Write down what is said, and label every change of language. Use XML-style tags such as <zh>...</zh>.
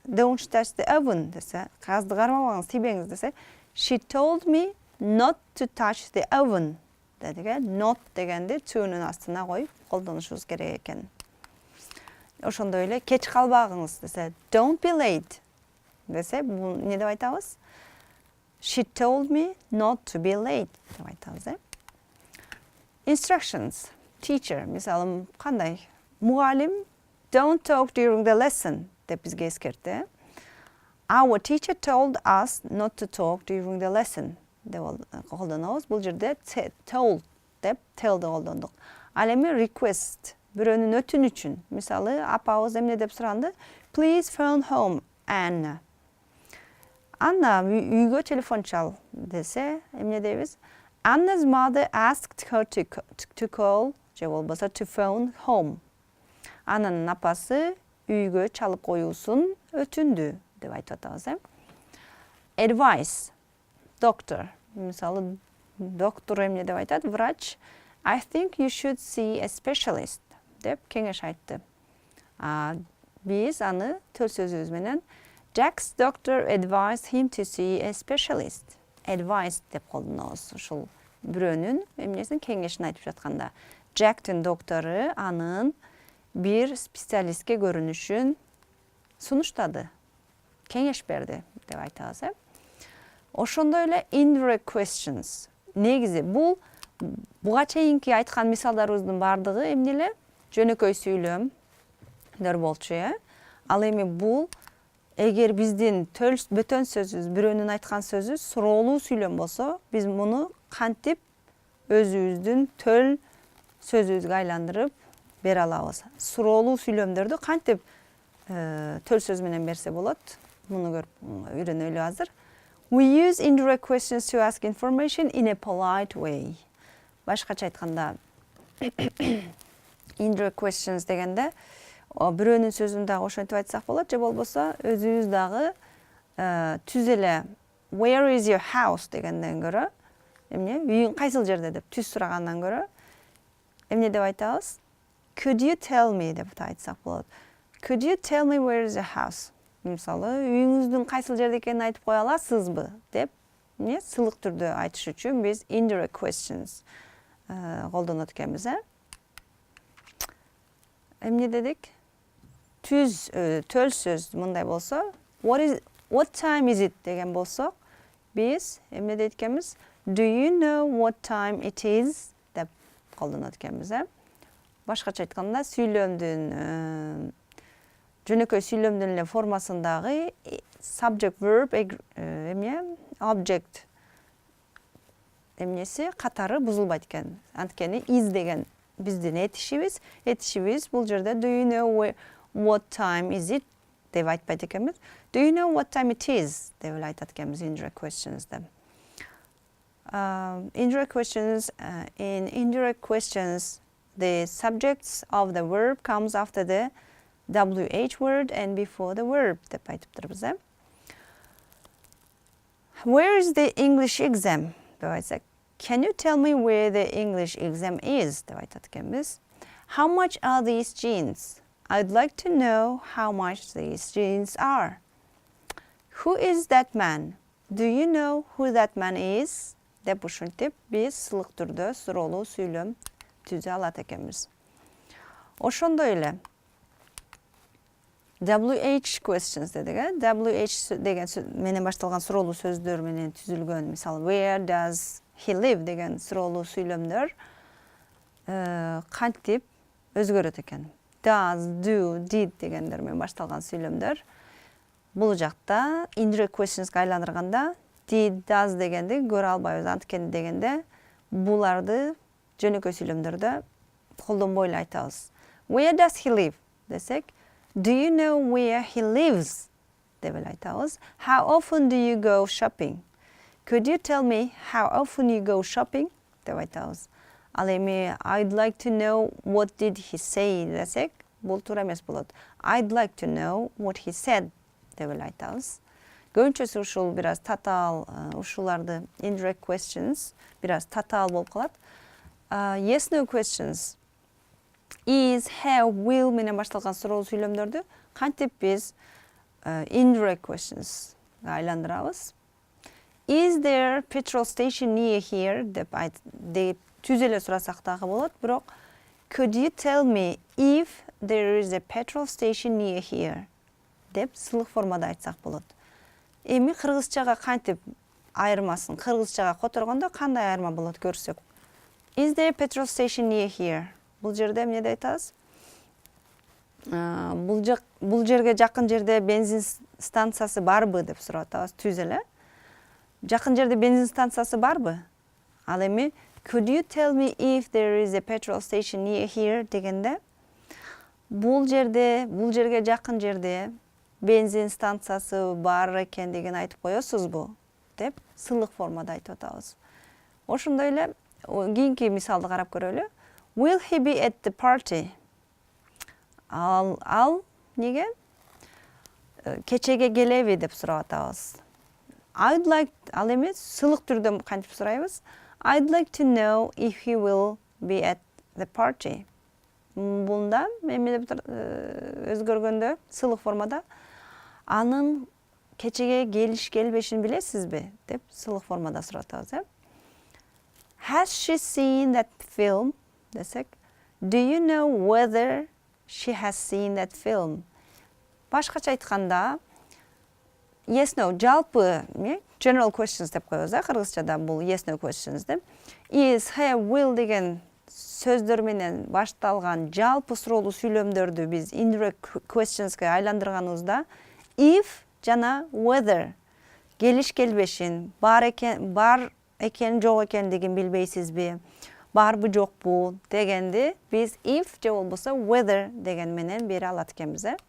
<en>Don't touch the oven</en> <ky>десе, газды кармабаңыз, тийбеңиз десе,</ky> <en>she told me not to touch the oven</en> <ky>дедик. Not дегенди to'нун астына коюп колдонушубуз керек экен. Ошондой эле кеч калбагыңыз десе,</ky> <en>don't be late</en> <ky>десе, бул эмне деп айтабыз?</ky> <en>She told me not to be late</en> <ky>деп айтабыз.</ky> <en>Instructions.</en> <ky>Teacher, мисалы кандай? Мугалим,</ky> <en>don't talk during the lesson</en> <ky>деп бизге эскертти.</ky> <en>Our teacher told us not to talk during the lesson</en> <ky>деп колдонобуз. Бул жерде told деп tell'ди колдондук. Ал эми request, бирөөнүн өтүнүчүн. Мисалы, апабыз эмне деп суранды?</ky> <en>Please phone home, Anna.</en> <ky>Anna үйгө телефон чал десе, эмне дейбиз?</ky> <en>Anna's mother asked her to call,</en> <ky>же болбосо</ky> <en>to phone home.</en> <ky>Ананын апасы үйгө чалып коюусун өтүндү деп айтып атабыз. Advice. Doctor. Мисалы, доктор эмне деп айтат? Врач.</ky> <en>I think you should see a specialist</en> <ky>деп кеңеш айтты. Биз аны төл сөзүбүз менен</ky> <en>Jack's doctor advised him to see a specialist.</en> <ky>Advice деп колдонобуз. Ушул бирөөнүн эмнесин кеңешин айтып жатканда. Jack'тын доктору анын бир специалистке көрүнүшүн сунуштады. Кеңеш берди деп айтабыз. Ошондой эле indirect questions. Негизи бул буга чейинки айткан мисалдарыбыздын бардыгы эмне эле? Жөнөкөй сүйлөмдөр болчу, Ал эми бул эгер биздин бөтөн сөзүбүз, бирөөнүн айткан сөзү суроолуу сүйлөм болсо, биз муну кантип өзүбүздүн төл сөзүбүзгө айландырып бере алабыз. Суроолуу сүйлөмдөрдү кантип төл сөз менен берсе болот? Муну көрүп үйрөнөлү азыр.</ky> <en>We use indirect questions to ask information in a polite way.</en> <ky>Башкача айтканда, indirect questions дегенде бирөөнүн сөзүн дагы ошентип айтсак болот, же болбосо өзүбүз дагы түз эле</ky> <en>where is your house</en> <ky>дегенден көрө, эмне үйүң кайсыл жерде деп түз сурагандан көрө, эмне деп айтабыз?</ky> <en>Could you tell me</en> <ky>деп айтсак болот.</ky> <en>Could you tell me where is your house?</en> <ky>Мисалы, үйүңүздүн кайсыл жерде экенин айтып кое аласызбы деп эмне сылык түрдө айтыш үчүн биз indirect questions колдонот экенбиз. Эмне дедик? Төл сөз мындай болсо,</ky> <en>what time is it</en> <ky>деген болсок, биз эмне дейт экенбиз?</ky> <en>Do you know what time it is?</en> <ky>деп колдонот экенбиз. Башкача айтканда, сүйлөмдүн жөнөкөй сүйлөмдүн эле формасындагы subject verb object эмнеси катары бузулбайт экен. Анткени is деген биздин этишибиз бул жерде</ky> <en>do you know what time is it</en> <ky>деп айтпайт экенбиз.</ky> <en>Do you know what time it is</en> <ky>деп эле айтат экенбиз</ky> <en>indirect questions деп. Indirect questions, in indirect questions, the subjects of the verb comes after the WH word and before the verb</en> <ky>деп айтып турбуз.</ky> <en>Where is the English exam?</en> <ky>деп айтсак,</ky> <en>can you tell me where the English exam is?</en> <ky>деп айтат экенбиз.</ky> <en>How much are these jeans? I'd like to know how much these jeans are. Who is that man? Do you know who that man is?</en> <ky>деп ушинтип биз сылык түрдө суроолуу сүйлөм түзө алат экенбиз. Ошондой эле WH questions дедик. WH деген менен башталган суроолуу сөздөр менен түзүлгөн, мисалы</ky> <en>where does he live</en> <ky>деген суроолуу сүйлөмдөр кантип өзгөрөт экен. Does, do, did дегендер менен башталган сүйлөмдөр бул жакта indirect questionsга айландырганда did, does дегенди көрө албайбыз. Анткени дегенде буларды жөнөкөй сүйлөмдөрдө колдонбой эле айтабыз.</ky> <en>Where does he live</en> <ky>десек,</ky> <en>do you know where he lives</en> <ky>деп эле айтабыз.</ky> <en>How often do you go shopping? Could you tell me how often you go shopping</en> <ky>деп айтабыз. Ал эми</ky> <en>I'd like to know what did he say</en> <ky>десек, бул туура эмес болот.</ky> <en>I'd like to know what he said</en> <ky>деп эле айтабыз. Көбүнчөсү ушул бир аз татаал, ушуларды indirect questions бир аз татаал болуп калат.</ky> <en>Yes no questions is, have, will</en> <ky>менен башталган суроолуу сүйлөмдөрдү кантип биз</ky> <en>indirect questions</en> <ky>айландырабыз.</ky> <en>Is there petrol station near here</en> <ky>деп түз эле сурасак дагы болот, бирок</ky> <en>could you tell me if there is a petrol station near here</en> <ky>деп сылык формада айтсак болот. Эми кыргызчага кантип айырмасын, кыргызчага которгондо кандай айырма болот көрсөк.</ky> <en>Is there a petrol station near here?</en> <ky>Бул жерде эмне деп айтабыз? Бул жерге жакын жерде бензин станциясы барбы деп сурап атабыз, түз эле. Жакын жерде бензин станциясы барбы? Ал эми</ky> <en>could you tell me if there is a petrol station near here</en> <ky>дегенде бул жерге жакын жерде бензин станциясы бар экен деген айтып коесузбу деп сылык формада айтып атабыз. Ошондой эле кийинки мисалды карап көрөлү.</ky> <en>Will he be at the party?</en> <ky>Ал неге? Кечеге келеби деп сурап атабыз.</ky> <en>I'd like,</en> <ky>ал эми сылык түрдө кантип сурайбыз?</ky> <en>I'd like to know if he will be at the party.</en> <ky>Бунда эме деп өзгөргөндө сылык формада анын кечеге келбешин билесизби деп сылык формада сурап атабыз.</ky> <en>Has she seen that film?</en> <ky>Десек,</ky> <en>do you know whether she has seen that film?</en> <ky>Башкача айтканда, yes no жалпы general questions деп коебуз, кыргызчада бул yes no questions деп. Is, have, will деген сөздөр менен башталган жалпы суроолуу сүйлөмдөрдү биз indirect questionsга айландырганыбызда if жана whether келиш келбешин, бар экен жок экендигин билбейсизби, барбы жокпу дегенди биз if же болбосо whether деген менен бере алат экенбиз.</ky>